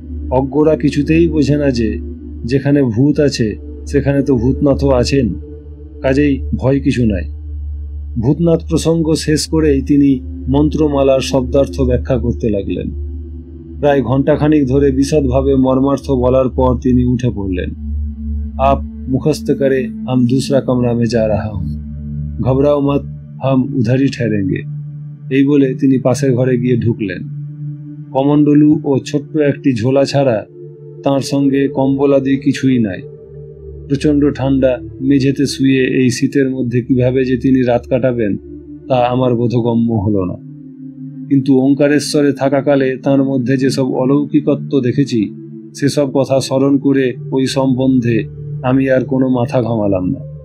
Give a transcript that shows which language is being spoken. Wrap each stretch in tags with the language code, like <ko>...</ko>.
<bn>অজ্ঞরা কিছুতেই বোঝে না যে যেখানে ভূত আছে সেখানে তো ভূতনাথও আছেন, কাজেই ভয় কিছু নাই। ভূতনাথ প্রসঙ্গ শেষ করেই তিনি মন্ত্রমালার শব্দার্থ ব্যাখ্যা করতে লাগলেন। প্রায় ঘণ্টাখানিক ধরে বিশদভাবে মর্মার্থ বলার পর তিনি উঠে পড়লেন।</bn> <hi>आप मुखस्त करे, हम दूसरा कमरा में जा रहा हूं, घबराओ मत, हम उधर ही ठहरेंगे।</hi> <bn>এই বলে তিনি পাশের ঘরে গিয়ে ঢুকলেন। কমণ্ডলু ও ছোট্ট একটি ঝোলা ছাড়া তাঁর সঙ্গে কম্বলাদি কিছুই নাই। প্রচণ্ড ঠান্ডা, মেঝেতে শুয়ে এই শীতের মধ্যে কিভাবে যে তিনি রাত কাটাবেন তা আমার বোধগম্য হলো না। কিন্তু ওঙ্কারেশ্বরে থাকাকালে তাঁর মধ্যে যেসব অলৌকিকত্ব দেখেছি সেসব কথা স্মরণ করে ওই সম্বন্ধে আমি আর কোনো মাথা ঘামালাম না।</bn>